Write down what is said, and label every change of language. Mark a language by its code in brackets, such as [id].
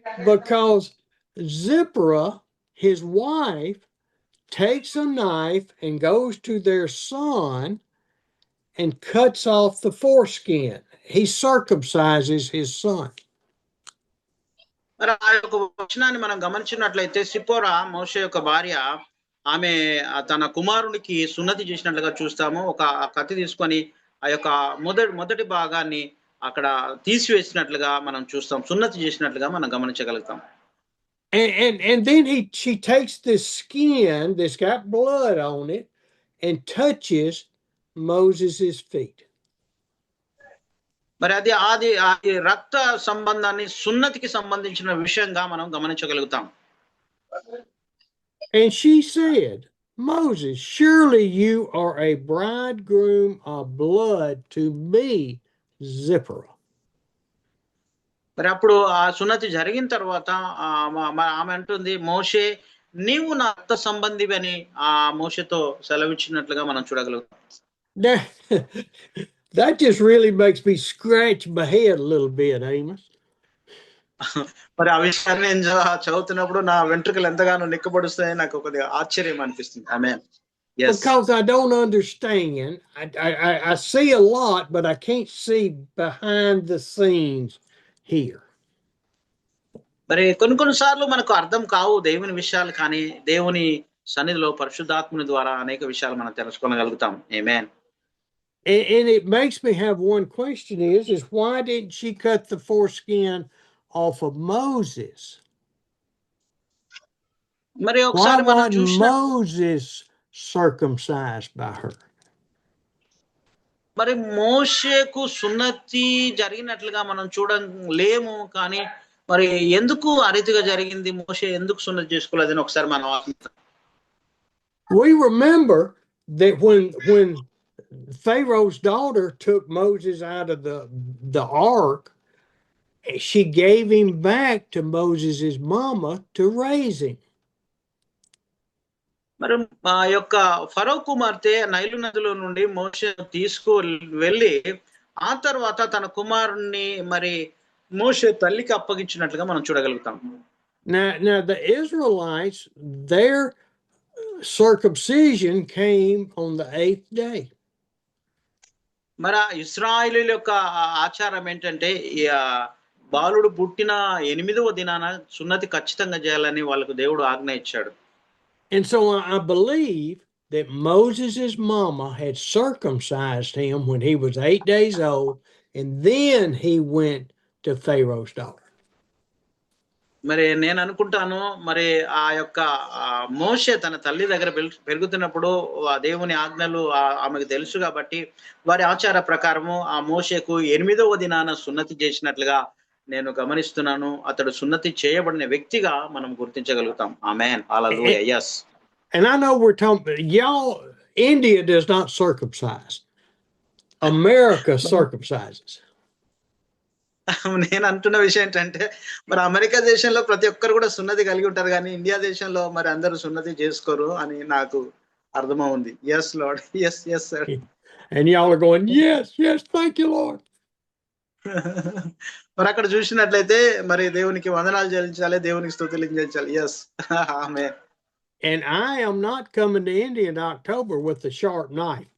[en] Because Zipporah, his wife, takes a knife and goes to their son and cuts off the foreskin. he circumcises his son. [te] మరి ఆ యొక్క వచనాన్ని మనం గమనించినట్లయితే సిపోరా మోషే యొక్క భార్య ఆమె తన కుమారునికి సున్నతి చేసినట్లుగా చూస్తాము. ఒక కత్తి తీసుకొని ఆ యొక్క మొదటి భాగాన్ని అక్కడ తీసివేసినట్లుగా మనం చూస్తాం. సున్నతి చేసినట్లుగా మనం గమనించగలుగుతాం. [en] And then she takes this skin that's got blood on it and touches Moses's feet. [te] మరి అది రక్త సంబంధాన్ని సున్నతికి సంబంధించిన విషయంగా మనం గమనించగలుగుతాం. [en] And she said, Moses, surely you are a bridegroom of blood to me, Zipporah. [te] మరి అప్పుడు ఆ సున్నతి జరిగిన తర్వాత ఆమె అంటుంది, మోషే నీవు నా రక్త సంబంధివి అని ఆ మోషేతో సెలవిచ్చినట్లుగా మనం చూడగలుగుతాం. [en] That just really makes me scratch my head a little bit, Amos. [te] మరి ఆ విషయాన్ని నేను చదువుతున్నప్పుడు నా వెంట్రుకలు ఎంతగానో నిక్కబడుస్తాయని నాకు కొద్దిగా ఆశ్చర్యం అనిపిస్తుంది. ఆమేన్. Yes. [en] Because I don't understand. I see a lot, but I can't see behind the scenes here. [te] మరి కొన్ని సార్లు మనకు అర్థం కావు దేవుని విషయాలు, కానీ దేవుని సన్నిధిలో పరిశుద్ధాత్ముని ద్వారా అనేక విషయాలు మనం తెలుసుకోగలుగుతాం. ఆమేన్. [en] And it makes me have one question is why didn't she cut the foreskin off of Moses? [te] మరి [en] Why [te] ఒకసారి మనం [en] wasn't [te] చూసిన [en] Moses circumcised by her? [te] మరి మోషేకు సున్నతి జరిగినట్లుగా మనం చూడలేము, కానీ మరి ఎందుకు ఆ రీతిగా జరిగింది, మోషే ఎందుకు సున్నతి చేసుకోలేదని ఒకసారి మనం ఆలోచిద్దాం. [en] We remember that when Pharaoh's daughter took Moses out of the ark, she gave him back to Moses's mama to raise him. [te] మరి ఆ యొక్క ఫరో కుమార్తె నైలు నదిలో నుండి మోషే వెళ్ళి ఆ తర్వాత తన కుమారుణ్ణి మరి మోషే తల్లికి అప్పగించినట్లుగా మనం చూడగలుగుతాం. [en] Now the Israelites, their circumcision came on the 8th day. [te] మరి ఇశ్రాయేలీయుల యొక్క ఆచారం ఏంటంటే బాలుడు పుట్టిన 8వ దినాన సున్నతి ఖచ్చితంగా చేయాలని వాళ్ళకు దేవుడు ఆజ్ఞ ఇచ్చాడు. [en] And so I believe that Moses's mama had circumcised him when he was 8 days old, and then he went to Pharaoh's daughter. [te] మరి నేను అనుకుంటాను, మరి ఆ యొక్క మోషే తన తల్లి దగ్గర పెరుగుతున్నప్పుడు ఆ దేవుని ఆజ్ఞలు ఆమెకు తెలుసు కాబట్టి వారి ఆచార ప్రకారము ఆ మోషేకు 8వ దినాన సున్నతి చేసినట్లుగా నేను గమనిస్తున్నాను. అతడు సున్నతి చేయబడిన వ్యక్తిగా మనం గుర్తించగలుగుతాం. ఆమేన్. హల్లెలూయా. yes. [en] And I know we're talking, y'all, India does not circumcise. America circumcises. [te] నేను అంటున్న విషయం ఏంటంటే, మరి అమెరికా దేశంలో ప్రతి ఒక్కరు కూడా సున్నతి కలిగి ఉంటారు, కానీ ఇండియా దేశంలో మరి అందరూ సున్నతి చేసుకోరు అని నాకు అర్థమవుంది. [en] yes Lord. yes sir. And y'all are going, yes, thank you Lord. [te] మరి అక్కడ చూసినట్లయితే మరి దేవునికి వందనాలు చెల్లించాలి, దేవునికి స్తుతులు చెల్లించాలి. [en] yes. Amen. And I am not coming to India in October with a sharp knife.